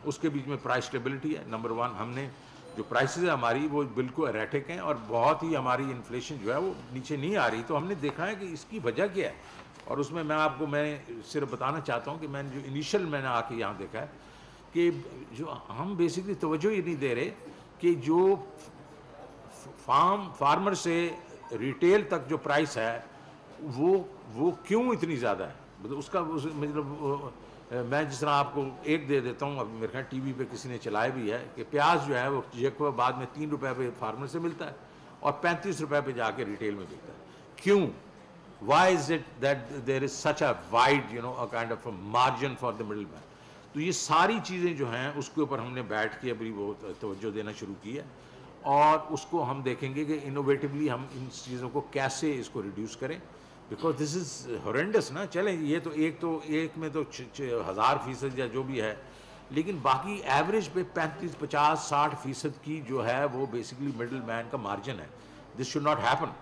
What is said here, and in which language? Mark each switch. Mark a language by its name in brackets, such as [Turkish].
[Urdu] اس کے بیچ میں price stability ہے نمبر 1. ہم نے جو پرائسز ہے ہماری وہ بالکل ایریٹک ہیں اور بہت ہی ہماری انفلیشن جو ہے وہ نیچے نہیں آ رہی. تو ہم نے دیکھا ہے کہ اس کی وجہ کیا ہے, اور اس میں آپ کو میں صرف بتانا چاہتا ہوں کہ میں نے جو انیشل میں نے آ کے یہاں دیکھا ہے کہ جو ہم بیسکلی توجہ ہی نہیں دے رہے کہ جو فارمر سے ریٹیل تک جو پرائس ہے وہ کیوں اتنی زیادہ ہے. اس کا مطلب میں جس طرح آپ کو ایک دے دیتا ہوں, اب میرے خیال ٹی وی پہ کسی نے چلایا بھی ہے, کہ پیاز جو ہے وہ ایک بعد میں 3 روپے پہ فارمر سے ملتا ہے اور 35 روپے پہ جا کے ریٹیل میں بکتا ہے. کیوں؟ [English] why is it that there is such a wide a kind of a margin for the middleman. [Urdu] تو یہ ساری چیزیں جو ہیں اس کے اوپر ہم نے بیٹھ کے ابھی وہ توجہ دینا شروع کی ہے, اور اس کو ہم دیکھیں گے کہ انوویٹیولی ہم ان چیزوں کو کیسے اس کو ریڈیوس کریں, [English] because this is horrendous [Urdu] نا. چلیں یہ تو ایک میں تو 1000% یا جو بھی ہے, لیکن باقی ایوریج پہ 35, 50, 60% کی جو ہے وہ بیسکلی مڈل مین کا مارجن ہے. [English] This should not happen.